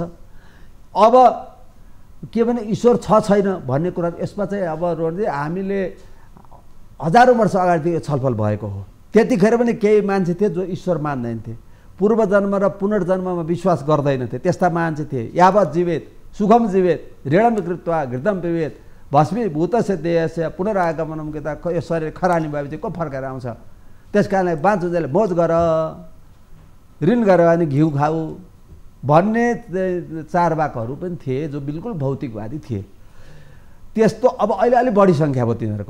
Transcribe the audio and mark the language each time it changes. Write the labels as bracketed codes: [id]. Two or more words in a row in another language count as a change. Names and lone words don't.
[ne] अब के भने ईश्वर छ छैन भन्ने कुरा यसमा चाहिँ अब हामीले हजारौँ वर्ष अगाडि छलफल भएको हो। त्यतिखेर पनि केही मान्छे थिए जो ईश्वर मान्दैनथे, पूर्वजन्म र पुनर्जन्ममा विश्वास गर्दैनथे। त्यस्ता मान्छे थिए। [sa] यावत जीवेत सुखम जीवेत ऋणम कृत्वा घृतम पिबेत भस्मीभूतस्य देहस्य पुनरागमनम [ne] के त यो शरीर खरानी भएपछि को फर्केर आउँछ? त्यस कारणले बाँचुन्जेल मौज गर, ऋण गरेर भने घिउ खाऊ भन्ने चारवाकहरू पनि थिए जो बिल्कुल भौतिकवादी थिए। त्यस्तो अब अहिले अलिक बढी सङ्ख्या भयो तिनीहरूको।